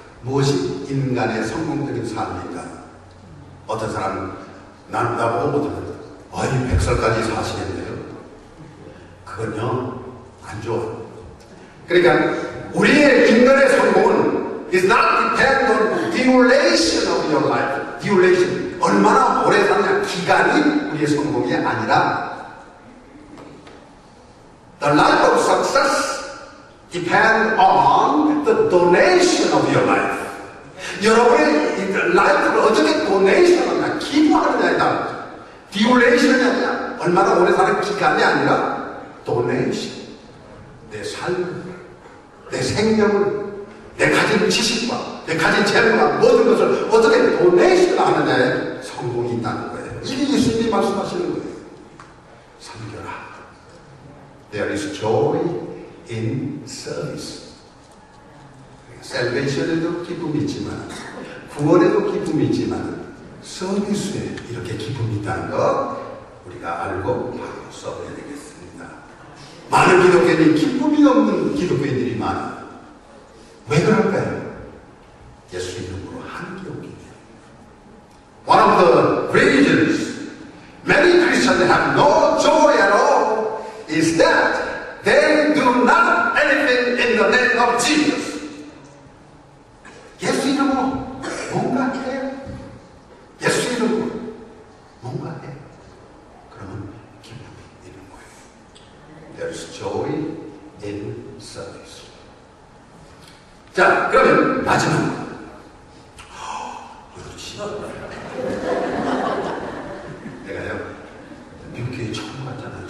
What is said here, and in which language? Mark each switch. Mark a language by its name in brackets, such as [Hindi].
[Korean] 무엇이 인간의 성공적인 삶인가? 어떤 사람은 나보고 못하는데 100살까지 사시겠네요. 그건요 안 좋아. 그러니까 우리의 인간의 성공은 [English] is not depend on duration of your life. duration [Korean] 얼마나 오래 사느냐 기간이 우리의 성공이 아니라 [English] the life of success depend on the donation of your life. [Korean] 여러분의 라이프를 어떻게 도네이션하느냐, 기부하느냐에 따라 듀레이션이 아니라 얼마나 오래 사는 기간이 아니라 도네이션. 내 삶을, 내 생명을, 내 가진 지식과 내 가진 재능과 모든 것을 어떻게 도네이션 하느냐에 성공이 있다는 거예요. 이게 예수님이 말씀하시는 거예요. 섬겨라. [English] There is joy in service. [Korean] 셀베이션에도 기쁨이 있지만, 구원에도 기쁨이 있지만, 서비스에 이렇게 기쁨이 있다는 거 우리가 알고 바로 써야 되겠습니다. 많은 기독교인이 기쁨이 없는 기독교인들이 많아요. 왜 그럴까요? 예수 이름으로 하는 게 없기 때문에. [English] One of the reasons many Christians have no joy at all is that they do not anything in the name of Jesus. [Korean] 예수 이름으로 뭔가 해요. 예수 이름으로 뭔가 해. 그러면 기쁨이 있는 거예요. [English] There is joy in service. [Korean] 자, 그러면 마지막으로 내가요 미국 교회 처음 갔잖아요.